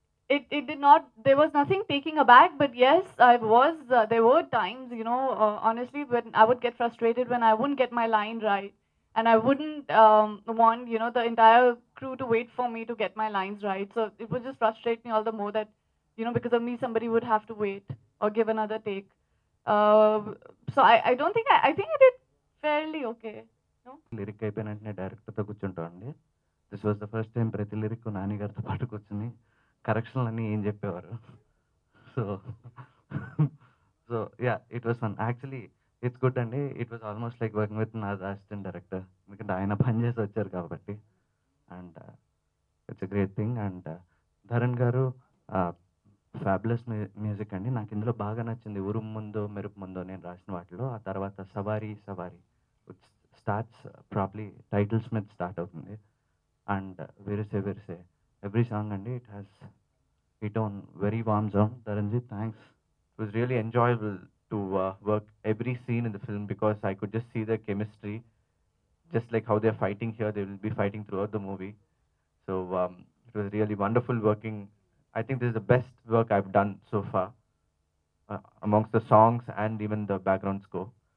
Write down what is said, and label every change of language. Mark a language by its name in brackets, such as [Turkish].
[English] It did not, there was nothing taking aback, but yes, I was there were times, honestly, when I would get frustrated when I wouldn't get my line right, and I wouldn't want the entire crew to wait for me to get my lines right. So it would just frustrate me all the more that because of me somebody would have to wait or give another take. uh, so I don't think I think I did fairly okay. No. [Telugu] Lyric అయిపోయిన వెంటనే డైరెక్టర్తో కూర్చుంటామండి. [English] this was the first time [Telugu] ప్రతి lyric Nani గారితో పాటు కూర్చుని కరెక్షన్లు అన్నీ ఏం చెప్పేవారు. [English] So so yeah it was fun. Actually it's good అండి. It was almost like working with నా assistant director, [Telugu] ఎందుకంటే ఆయన పని చేసి వచ్చారు కాబట్టి. [English] And it's a great thing. And Dharan గారు fabulous music అండి. [Telugu] నాకు ఇందులో బాగా నచ్చింది ఉరుము ముందో మెరుపు ముందో నేను రాసిన వాటిలో. ఆ తర్వాత సవారీ సవారీ [English] starts probably [Telugu] టైటిల్స్ మీద స్టార్ట్ అవుతుంది. [English] And Virise Virise every song అండి it has hit on very warm zone. Dharanji thanks. It was really enjoyable to work every scene in the film because I could just see the chemistry, just like how they're fighting here, they will be fighting throughout the movie. So it was really wonderful working. I think this is the best work I've done so far amongst the songs and even the background score.